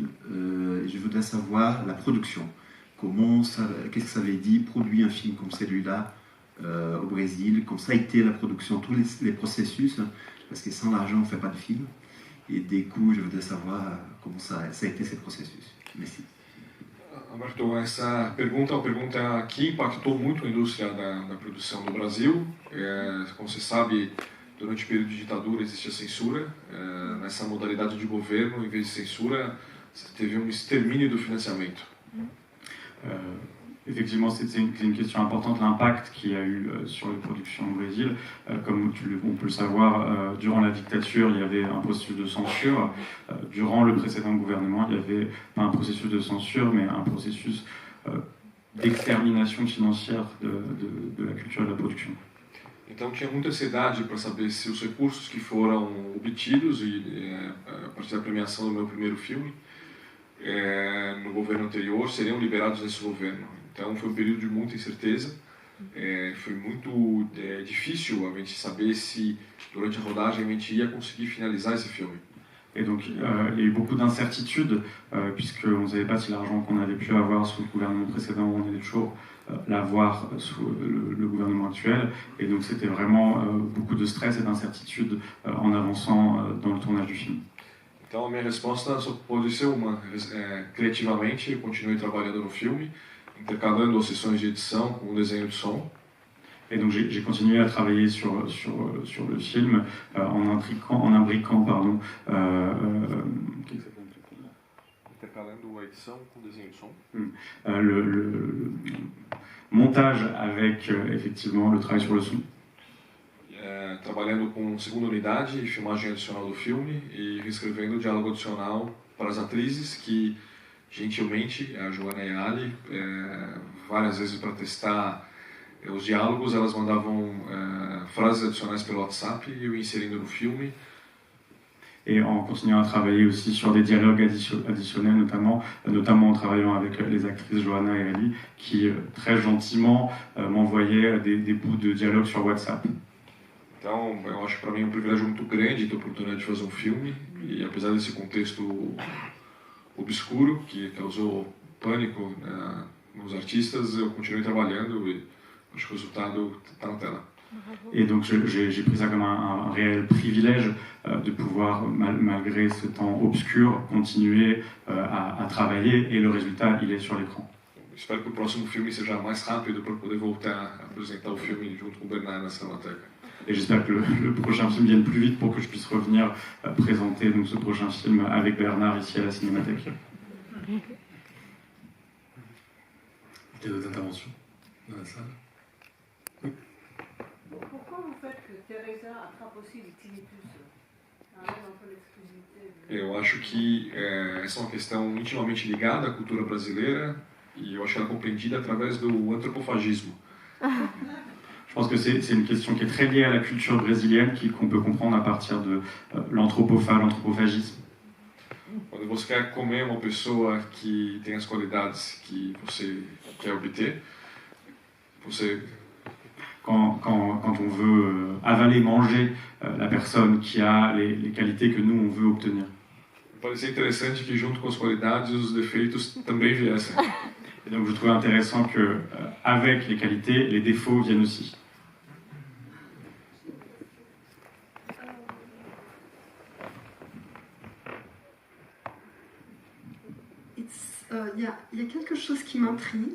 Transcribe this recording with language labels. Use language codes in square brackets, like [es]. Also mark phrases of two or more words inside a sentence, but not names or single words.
[fr] Je voudrais savoir la production. Qu'est-ce que ça avait dit, produire un film comme celui-là au Brésil, comment ça a été la production, tous les processus, parce que sans l'argent on ne fait pas de film. Et des coups, je voudrais savoir comment ça a été ce processus. Merci. [pt] Alberto, essa pergunta é uma pergunta que impactou muito a indústria da produção no Brasil. Como você sabe, durante o período de ditadura existia censura. Nessa modalidade de governo, em vez de censura, teve um extermínio do financiamento. [fr] Effectivement, c'est une question importante, l'impact qu'il y a eu sur les productions au Brésil. Comme on peut le savoir, durant la dictature, il y avait un processus de censure. Durant le précédent gouvernement, il y avait pas un processus de censure, mais un processus d'extermination financière de la culture et de la production. [pt] Então tinha muita ansiedade para saber se os recursos que foram obtidos a partir da premiação do meu primeiro filme no governo anterior seriam liberados nesse governo. Então foi um período de muita incerteza. Foi muito difícil a gente saber se durante a rodagem a gente ia conseguir finalizar esse filme. [fr] Et donc il y a eu beaucoup d'incertitudes puisqu'on ne savait pas si l'argent qu'on avait pu avoir sous le gouvernement précédent, on allait toujours l'avoir sous le gouvernement actuel. Et donc c'était vraiment beaucoup de stress et d'incertitude en avançant dans le tournage du film. [pt] Então a minha resposta só pode ser uma. Criativamente eu continuei trabalhando no filme, intercalando as sessões de edição com o desenho de som. [fr] Et donc j'ai continué à travailler sur le film en imbriquant [pt] Intercalando a edição com o desenho de som. [fr] Le montage avec effectivement le travail sur le son. [pt] Trabalhando com segunda unidade e filmagem adicional do filme e reescrevendo o diálogo adicional para as atrizes que, gentilmente, a Joana e a Ali, várias vezes para testar os diálogos, elas mandavam frases adicionais pelo WhatsApp e eu inserindo no filme. [fr] Et en continuant à travailler aussi sur des dialogues additionnels, notamment en travaillant avec les actrices Joana et Ali, qui très gentiment m'envoyaient des bouts de dialogue sur WhatsApp. [pt] Então, eu acho que para mim é um privilégio muito grande ter a oportunidade de fazer um filme, e apesar desse contexto obscuro, que causou pânico nos artistas, eu continuei trabalhando e acho que o resultado está na tela. [fr] Et donc j'ai pris ça comme un réel privilège de pouvoir, malgré ce temps obscur, continuer à travailler, et le résultat, il est sur l'écran. [pt] Espero que o próximo filme seja mais rápido para poder voltar a apresentar o filme junto com o Bernard na Cinemateca. [fr] Et j'espère que le prochain film vienne plus vite pour que je puisse revenir présenter donc, ce prochain film avec Bernard ici à la Cinémathèque. Il y a d'autres interventions dans la salle? Oui. Pourquoi vous faites que Teresa attrape aussi les tinnitus? [pt] Eu acho que essa é uma questão intimamente ligada à cultura brasileira e eu acho ela compreendida através do antropofagismo. [fr] Je pense que c'est une question qui est très liée à la culture brésilienne, qu'on peut comprendre à partir de l'anthropophagisme. [pt] Quando você quer comer uma pessoa que tem as qualidades que você quer obter, você... [fr] Quand on veut avaler, manger la personne qui a les qualités que nous, on veut obtenir. [pt] Parecia interessante que junto com as qualidades, os defeitos também viessem. [fr] Et donc je trouvais intéressant que avec les qualités, les défauts viennent aussi. Il y a quelque chose qui m'intrigue.